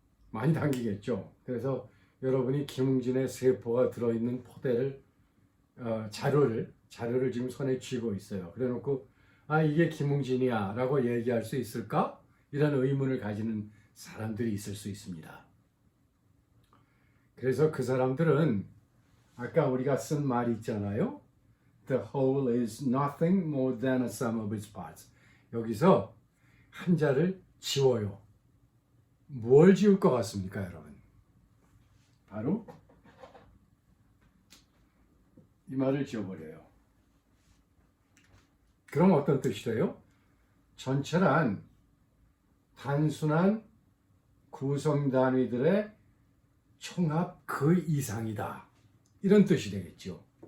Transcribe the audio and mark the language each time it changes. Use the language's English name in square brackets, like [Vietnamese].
[Korean] 많이 담기겠죠. 그래서 여러분이 김웅진의 세포가 들어있는 포대를 자료를 지금 손에 쥐고 있어요. 그래놓고 이게 김웅진이야 라고 얘기할 수 있을까? 이런 의문을 가지는 사람들이 있을 수 있습니다. 그래서 그 사람들은 아까 우리가 쓴 말이 있잖아요. [English] The whole is nothing more than a sum of its parts. [Korean] 여기서 한자를 지워요. 뭘 지울 것 같습니까, 여러분? 바로 이 말을 지워버려요. 그럼 어떤 뜻이 돼요? 전체란 단순한 구성 단위들의 총합 그 이상이다, 이런 뜻이 되겠죠.